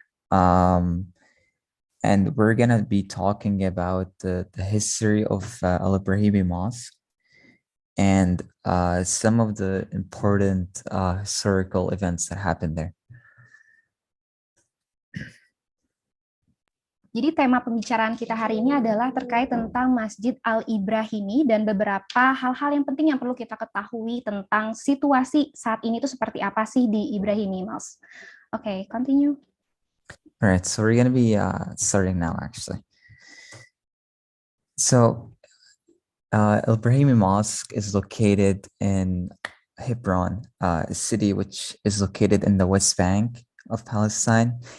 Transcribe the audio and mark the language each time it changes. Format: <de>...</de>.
<en>And we're gonna be talking about the history of Al-Ibrahimi Mosque and some of the important historical events that happened there.</en> <id>Jadi tema pembicaraan kita hari ini adalah terkait tentang Masjid Al-Ibrahimi dan beberapa hal-hal yang penting yang perlu kita ketahui tentang situasi saat ini itu seperti apa sih di Ibrahimi Mosque.</id> <en>Okay, continue. All right, so we're going to be starting now, actually. So Ibrahimi Mosque is located in Hebron, a city which is located in the West Bank of Palestine.</en>